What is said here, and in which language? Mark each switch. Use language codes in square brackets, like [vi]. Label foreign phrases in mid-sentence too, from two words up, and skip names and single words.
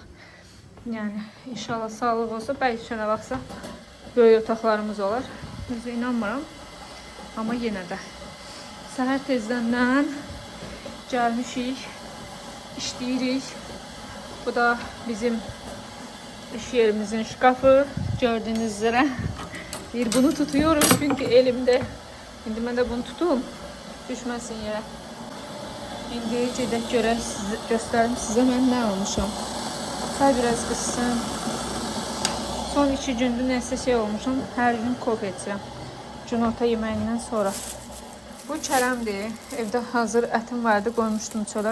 [az] Yəni, inşallah sağlıq olsa, bəlkə şənə baxsa, böyük otaqlarımız olar. Özü inanmıram. Amma yenə də. Səhər tezdəndən gəlmişik, işləyirik. Bu da bizim iş yerimizin şkafı. Gördüyünüz üzrə [tr] Bir bunu tutuyorum çünkü elimde. Şimdi ben de bunu tutum. Düşmesin yere. [az] Şimdi gedək görək, göstərim sizə mən nə almışam. Say biraz qıssın. Son 2 gündür nəsə şey olmuşam. Hər gün kofe içirəm. Günorta yeməyindən sonra. Bu kərəmdir. Evdə hazır ətim vardı. Qoymuşdum çölə.